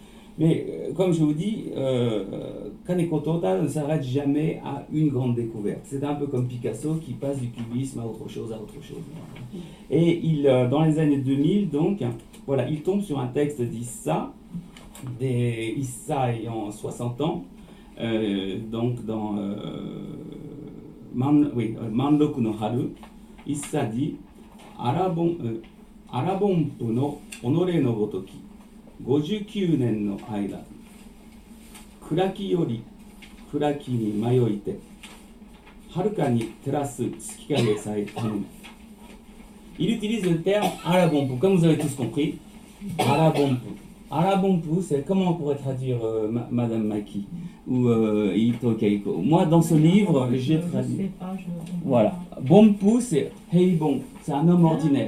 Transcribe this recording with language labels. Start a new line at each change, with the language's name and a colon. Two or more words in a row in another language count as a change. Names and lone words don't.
French: Mais comme je vous dis, Kaneko Tota ne s'arrête jamais à une grande découverte. C'est un peu comme Picasso qui passe du cubisme à autre chose. Et dans les années 2000, donc, voilà, il tombe sur un texte d'Issa, Issa ayant 60 ans, donc dans
Japanese: 万六の春, Issa dit 荒凡夫のおのれのごとき 59 年の間暗きより暗きに迷いてはるかに照らす月影さえ頼む.
French: Il utilise le terme Arabonpu, comme vous avez tous compris. Arabonpu. Arabonpu, c'est comment on pourrait traduire Madame Maki ou Ito Keiko. Moi, dans ce livre, j'ai traduit. Voilà. Bonpu, c'est Heibon, c'est un homme ordinaire.